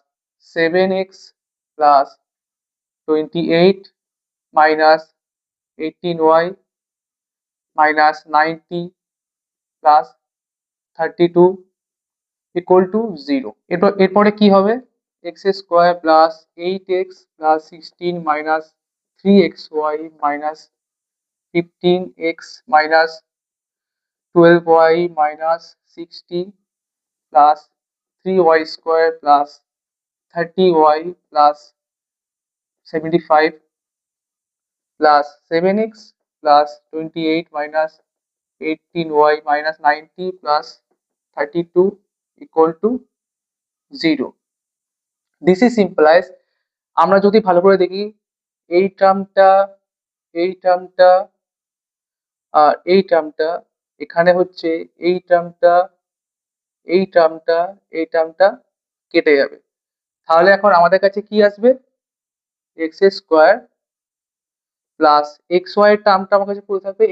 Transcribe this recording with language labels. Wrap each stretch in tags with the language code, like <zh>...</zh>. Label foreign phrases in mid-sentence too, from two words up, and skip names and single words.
<en>7x প্লাস 28 মাইনাস 18y minus 90 plus 32 equal to 0.</en> <bn>এরপরে কি হবে?</bn> <en>x square plus 8x plus 16 minus 3xy minus 15x minus 12y minus 60 plus 3y square plus 30y plus 75 plus 7x plus 28 minus 18y minus 90 plus 32 equal to 0. This is implies</en> <bn>আমরা যদি ভালো করে দেখি এই টার্মটা আর এই টার্মটা এখানে হচ্ছে এই টার্মটা কেটে যাবে। তাহলে এখন আমাদের কাছে কি আসবে?</bn> <en>x square plus xy</en> <bn>এর টার্মটা আমার কাছে পড়ে থাকবে।</bn>